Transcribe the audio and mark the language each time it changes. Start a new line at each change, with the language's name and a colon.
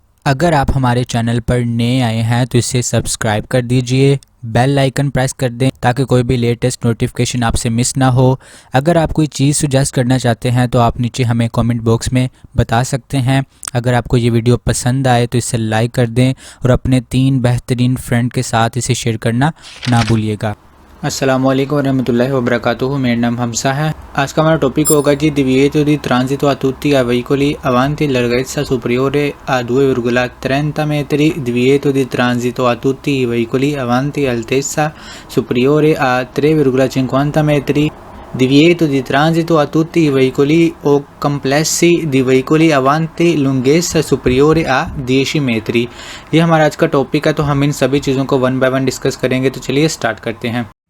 Hindi: अगर आप हमारे चैनल पर नए आए हैं तो इसे सब्सक्राइब कर दीजिए, बेल आइकन प्रेस कर दें ताकि कोई भी लेटेस्ट नोटिफिकेशन आपसे मिस ना हो। अगर आप कोई चीज़ सुजेस्ट करना चाहते हैं तो आप नीचे हमें कमेंट बॉक्स में बता सकते हैं। अगर आपको ये वीडियो पसंद आए तो इसे लाइक कर दें और अपने 3 बेहतरीन फ्रेंड के साथ इसे शेयर करना ना भूलिएगा। अस्सलामु अलैकुम वरहमतुल्लाहि वबरकातुहू। मेरा नाम हमसा है। आज का हमारा टॉपिक होगा जी
Italian: divieto di transito a tutti i veicoli avanti larghezza superiore a 2,30 metri, divieto di transito a tutti i veicoli avanti altezza superiore a 3,50 metri, divieto di transito a tutti i veicoli o complessi di veicoli avanti lunghezza superiore a 10 metri।
Hindi: ये हमारा आज का topic है, तो हम इन सभी चीज़ों को वन बाय वन डिस्कस करेंगे। तो चलिए स्टार्ट करते हैं।